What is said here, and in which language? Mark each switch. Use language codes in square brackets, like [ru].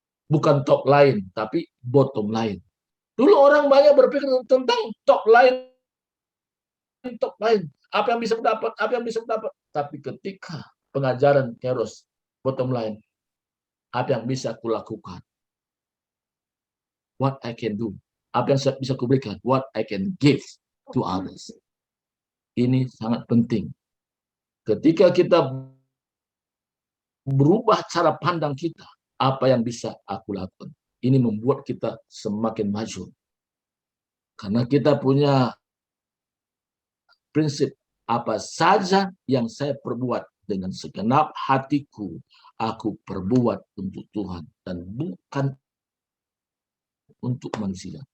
[id] Bukan top line, tapi bottom line. Dulu orang banyak berpikir tentang top line. Apa yang bisa dapat, apa yang bisa dapat. Tapi ketika pengajaran Kairos, bottom line, apa yang bisa kulakukan? [en] What I can do. [id] Apa yang bisa kuberikan? [en] What I can give to others. [id] Ini sangat penting. Ketika kita berubah cara pandang kita, apa yang bisa aku lakukan? Ini membuat kita semakin maju. Karena kita punya prinsip, apa saja yang saya perbuat dengan segenap hatiku, aku perbuat untuk Tuhan dan bukan untuk manusia.